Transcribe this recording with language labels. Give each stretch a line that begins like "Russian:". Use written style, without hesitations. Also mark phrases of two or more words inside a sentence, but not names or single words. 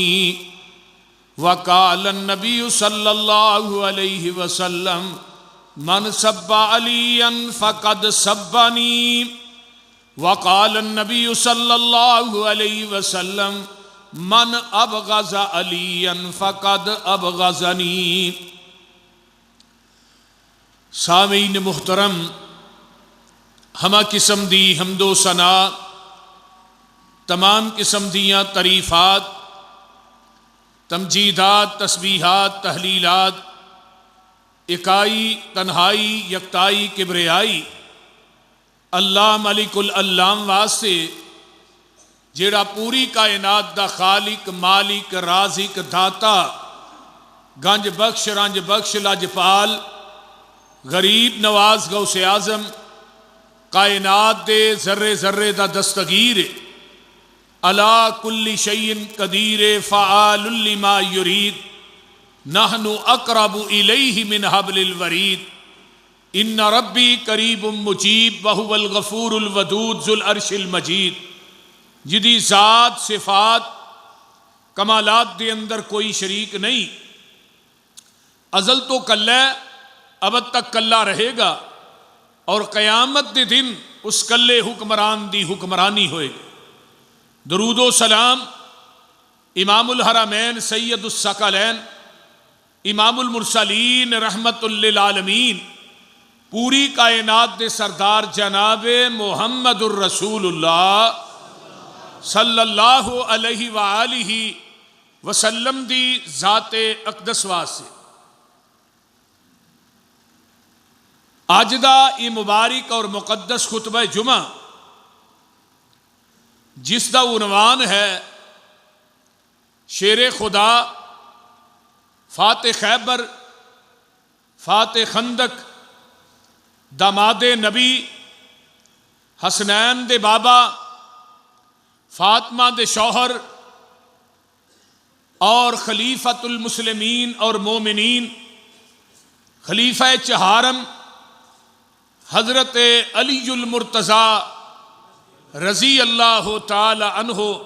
Arabic: وقال النبي صلى الله عليه وسلم من سب عليا فقد سبني. وقال النبي صلى الله عليه وسلم من أبغض عليا فقد أبغضني.
Punjabi: سامعین محترم، ہمہ قسم دی حمد و ثنا، تمام قسم دیاں تعریفات، تمجیدات، تسبیحات، تہلیلات، اکائی، تنہائی، یکتائی, کبریائی اللہ ملک العلام واسطے جیہڑا پوری کائنات دا خالق، مالک، رازق, داتا، گنج بخش، رنج بخش، لجپال، غریب نواز، غوث اعظم، کائنات دے ذرے ذرے دا دستگیر,
Arabic: على كل شيء قدير، فعال لما يريد، نحن أقرب إليه من حبل الوريد، إن ربي قريب مجيب وهو الغفور الودود ذو العرش المجيد.
Punjabi: جہدی ذات، صفات، کمالات دے اندر کوئی شریک نہیں، ازل تو کلا، ابد تک کلا رہے گا اور قیامت دے دن اس کلے حکمران دی حکمرانی ہووے گی. درود و سلام
Arabic: إمام الحرمين سيد الثقلين إمام المرسلين رحمة للعالمين
Punjabi: پوری کائنات دے سردار جناب
Arabic: محمد رسول الله صلى الله عليه وآله وسلم
Punjabi: دی ذات اقدس واسطے
Urdu: آج دا یہ مبارک اور مقدس خطبہ جمعہ جس کا عنوان ہے
Punjabi: شیر خدا، فاتح خیبر، فاتح خندق، داماد نبی، حسنین دے بابا، فاطمہ دے شوہر اور خلیفۃ المسلمین اور مومنین، خلیفہ چہارم حضرت علی المرتضیٰ رضی اللہ تعالیٰ عنہ.